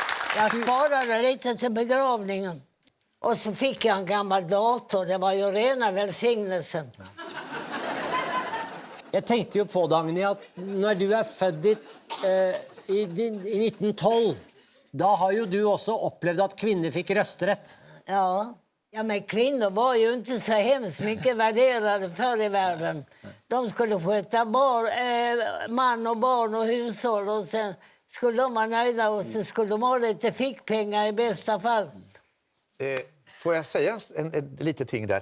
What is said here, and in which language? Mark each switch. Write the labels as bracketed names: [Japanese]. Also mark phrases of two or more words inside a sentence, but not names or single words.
[Swedish] Jag sparade lite till begravningen. Och så fick jag en gammal dator. Det var ju rena välsignelsen. [Norwegian] Jeg tenkte jo på, Dagny, at når du er født i 1912, da har jo du også opplevd at kvinner fikk røsterett. Ja. [Swedish] Ja, men kvinnor var ju inte så hemskt mycket värderade förr i världen. De skulle sköta man och barn och hushåll och sen skulle de vara nöjda och så skulle de ha lite fickpengar i bästa fall. Får jag säga en liten ting där?